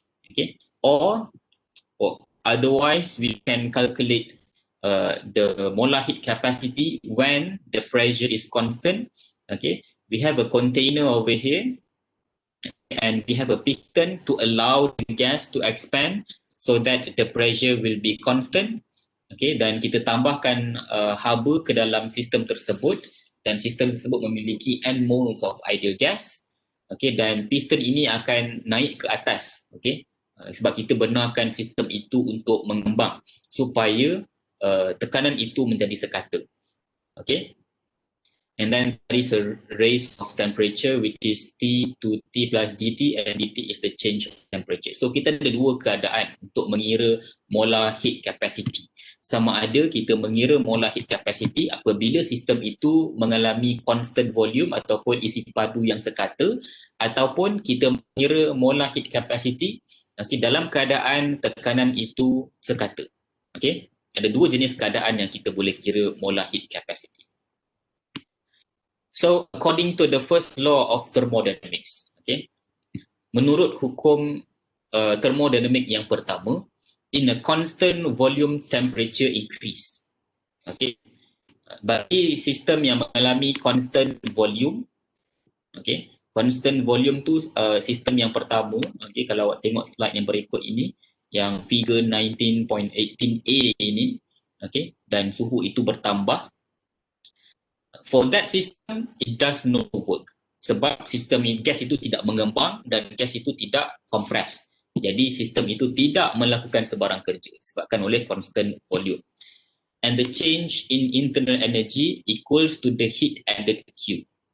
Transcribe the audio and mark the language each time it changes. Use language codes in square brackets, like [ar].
[en] Okay, or otherwise we can calculate the molar heat capacity when the pressure is constant. Okay, we have a container over here and we have a piston to allow the gas to expand so that the pressure will be constant. [ms] Okay, dan kita tambahkan haba ke dalam sistem tersebut, dan sistem tersebut memiliki [en] n moles of ideal gas. [ms] Okay, dan piston ini akan naik ke atas. Okay, sebab kita benarkan sistem itu untuk mengembang supaya tekanan itu menjadi sekata. [en] Okay, and then there is a raise of temperature which is T to T plus dt, and dt is the change of temperature. [ms] So kita ada dua keadaan untuk mengira molar heat capacity. Sama ada kita mengira molar heat capacity apabila sistem itu mengalami constant volume ataupun isi padu yang sekata, ataupun kita mengira molar heat capacity, okay, dalam keadaan tekanan itu sekata. Okay, ada dua jenis keadaan yang kita boleh kira molar heat capacity. [en] So according to the first law of thermodynamics, okay, [ms] menurut hukum thermodynamic yang pertama, [en] in a constant volume temperature increase. [ms] Okay, bagi sistem yang mengalami constant volume, okay, constant volume tu sistem yang pertama. Okay, kalau awak tengok slide yang berikut ini, yang figure 19.18a ini, okay, dan suhu itu bertambah. [en] For that system, it does not work. [ms] Sebab sistem gas itu tidak mengembang dan gas itu tidak kompres. Jadi sistem itu tidak melakukan sebarang kerja disebabkan oleh constant volume. [en] And the change in internal energy equals to the heat added Q.